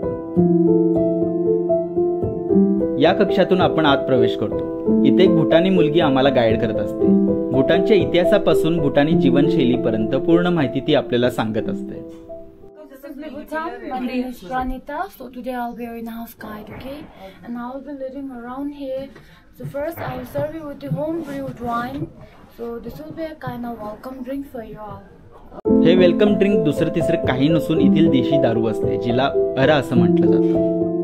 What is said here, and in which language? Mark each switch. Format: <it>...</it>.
<mr>या कक्षातून आपण आत प्रवेश करतो। इथे एक भूटानी मुलगी आम्हाला गाईड करत असते। भूटानच्या इतिहासापासून भूटानी जीवनशैलीपर्यंत पूर्ण माहिती ती आपल्याला सांगत असते।</mr> <en>Bhutan, my name is Pranita. So today I'll be your in-house guide, okay? And I'll be living around here. So first I will serve you with the home brewed wine. So this will be a kind of welcome drink for you all.</en> <mr>हे welcome drink दुसरं तिसरं काही नसून ethyl देशी दारू असते जिला अरा असं म्हटलं जातं।</mr>